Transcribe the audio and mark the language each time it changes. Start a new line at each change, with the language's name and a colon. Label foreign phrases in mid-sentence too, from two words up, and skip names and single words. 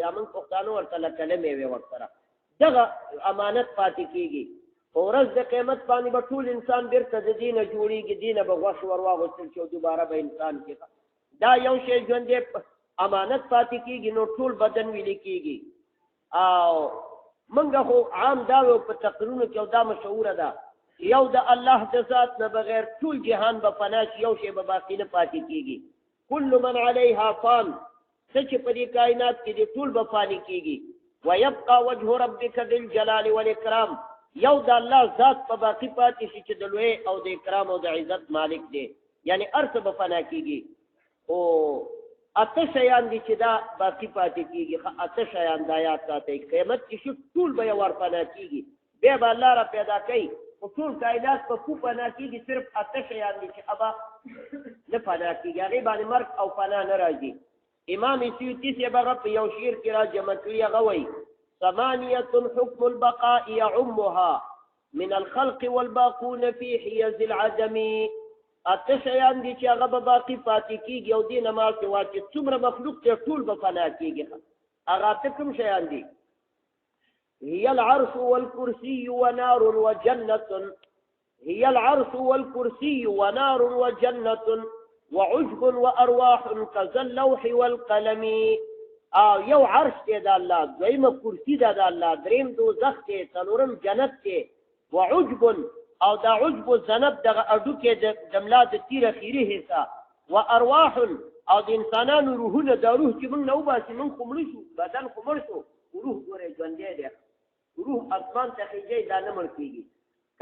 Pashto: دا موږ پښتانه ورته لکلمې وایي ورسره. دغه امانت پاتې کېږي، په ورځ د قیامت باندې به ټول انسان بیرته د دې نه جوړېږي، دې نه به غوښ ور واغوستل شي او دوباره به انسان کې دا یو شی ژوندی امانت پاتې کېږي، نو ټول بدن ویلې کېږي. او موږ خو عام دا په تقریرونو کې او دا مشهوره ده، یو د الله د ذات نه بغیر ټول جهان به فنا شي، یو شی به باقي نه پاتې کېږي.
Arabic: کل من علیها فان،
Pashto: څه چې په دې کائنات کې دي ټول به فاني کېږي.
Arabic: ویبقى وجه ربک ذی الجلال والاکرام،
Pashto: یو د الله ذات په باقي پاتې شي چې د لوی او د اکرام او د عزت مالک دی، یعنی هر څه به فنا کېږي. او اته شیان دي چې دا باقي پاتې کېږي. اته شیان دا یاد ساتئ، قیامت کې شي ټول به یو ور فنا کېږي، بیا به الله را پیدا کوي، خو ټول کائنات په کو فنا کېږي، صرف اته شیان دي چې ابا نه فنا کېږي، هغې باندې مرګ او فنا نه راځي. امام سیوطي صاحب هغه په یو شعر کې را جمع کړي، هغه وایي
Arabic: ثمانیة حکم البقاء یعمها من الخلق والباقون فی حیز العدم.
Pashto: اته شیان دي چې هغه به باقي پاتې کېږي او دې نه ما سوا چې څومره مخلوق دی ټول به فنا کېږي. هغه اته کوم شیان دي؟
Arabic: هي العرش والكرسي ونار وجنة، هي العرش والكرسي ونار وجنة وعجب وأرواح كذا اللوح والقلم.
Pashto: یو عرش دی د الله، دویمه کرسي ده د الله، دریم دوزخ دی، څلورم جنت دی. وعجب، او دا عجب و ذنب دغه اډوکې د ملا د تیر اخیري حصه. وارواح، او د انسانانو روحونه، دا روح چې موږ نه وباسي، موږ خو مړه شو، بدن خو مړ شو، روح ګورئ ژوندی دی، روح اسمان ته خېژئ دا نه مړ کېږي.